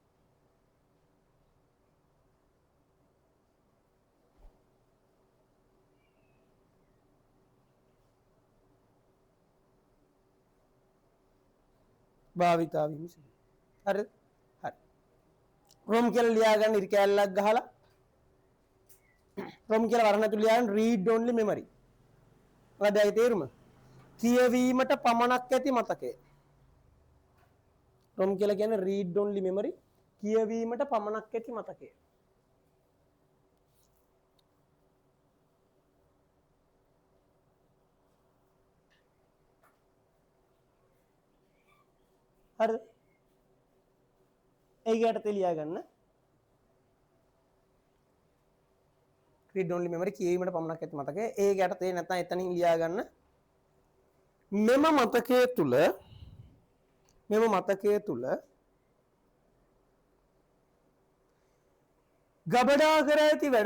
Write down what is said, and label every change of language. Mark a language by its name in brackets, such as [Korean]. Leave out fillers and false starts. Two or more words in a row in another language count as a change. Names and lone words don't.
[Sinhala] භාවිතා වීම සිදුවේ. හරිද? හරි. ROM කියලා ලියා ගන්න ඉරි කැලලක් ගහලා ROM කියලා වරණ ඇතුළේ ලියා ගන්න [English] read only memory. [Sinhala] මොකද ඒ තේරුම? කියවීමට පමණක් ඇති මතකය. ROM කියලා කියන්නේ [English] read only memory, [Sinhala] කියවීමට පමණක් ඇති මතකය. හරිද? ඒක යටතේ ලියා ගන්න [English] read only memory, [Sinhala] කියවීමට පමණක් ඇති මතකය. ඒක යටතේ නැත්නම් එතනින් ලියා ගන්න මෙම මතකයේ තුල ගබඩා කර ඇති